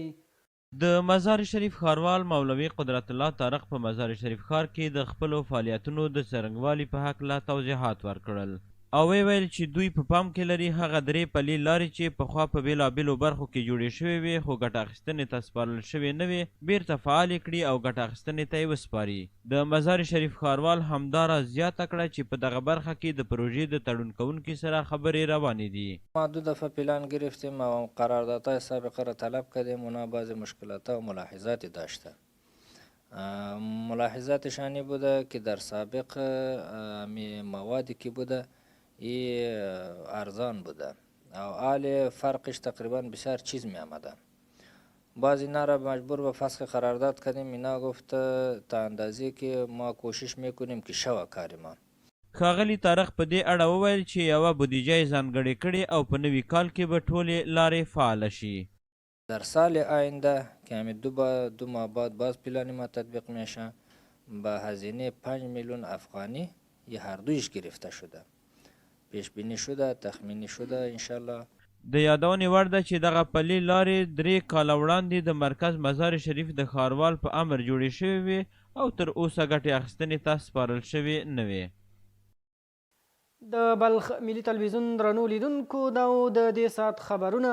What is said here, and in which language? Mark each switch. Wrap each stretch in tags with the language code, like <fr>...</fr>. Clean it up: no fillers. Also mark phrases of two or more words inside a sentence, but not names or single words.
<ps>د مزار شریف ښاروال مولوي قدرت الله طارق په مزار شریف ښار کې د خپلو فعالیتونو د څرنګوالي په هکله توضیحات ورکړل او ویل چې دوی په پام کې لري هغه 3 پلي لارې چې پخوا په بېلابېلو برخو کې جوړې شوې وې خو ګټه اخیستنې ته سپارل شوې نه وې بیرته فعالې کړي او ګټه اخیستنې ته یې وسپاري. د مزار شریف ښاروال همداراز زیاته کړه چې په دغه برخه کې د پروژې د تړون کوونکي سره خبرې روانې دي.</ps> <fa>ما 2 دفعه پلان گرفتیم و قراردادهای سابقه را طلب کردیم. اونا بعضی مشکلات و ملاحظاتی داشته. ملاحظاتش آنی بوده که در سابق موادی که بوده ارزان بوده او حال فرقش تقریبا بسیار چیز می آمده. بعض اینا را مجبور به فسخ قرارداد کردیم. اینا گفت تا اندازی که ما کوشش میکنیم که شوه کاری ما</fa> <ps>ښاغلي طارق په دې اړه وویل چې یوه بودیجه یې ځانګړې کړې او په نوي کال کې به ټولې لارې فعاله شي.</ps> <fa>در سال آینده که همین دو ماه بعد باز پلان ما تطبیق میشه با هزینه 5 میلیون افغانی یه هر دویش گرفته شده، پیش بینی شده، تخمینی شده انشالله.</fa> <ps>د یادونې وړ ده چې دغه پلې لارې 3 کاله وړاندې د مرکز مزار شریف د ښاروال په امر جوړې شوې وې او تر اوسه ګټې اخیستنې ته سپارل شوې نه وې. د بلخ ملي تلویزیون درنو لیدونکو دا و د دې ساعت خبرونه.</ps>